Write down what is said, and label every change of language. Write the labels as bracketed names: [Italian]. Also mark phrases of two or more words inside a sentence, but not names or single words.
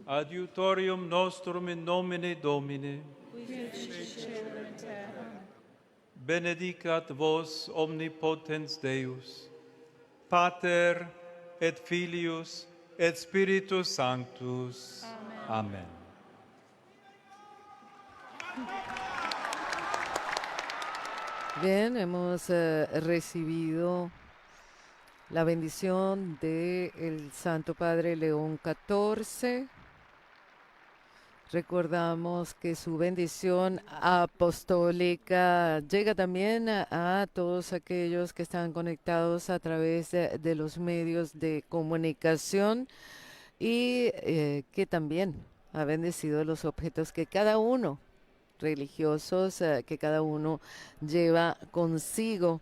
[Latin] Adiutorium nostrum in nomine Domini. Benedicat vos omnipotens Deus, Pater et Filius et Spiritus Sanctus. Amen. [Spanish] Bien, hemos recibido la bendición del Santo Padre León XIV. Recordamos que su bendición apostólica llega también a todos aquellos que están conectados a través de los medios de comunicación y que también ha bendecido los objetos que cada uno, religiosos, que cada uno lleva consigo.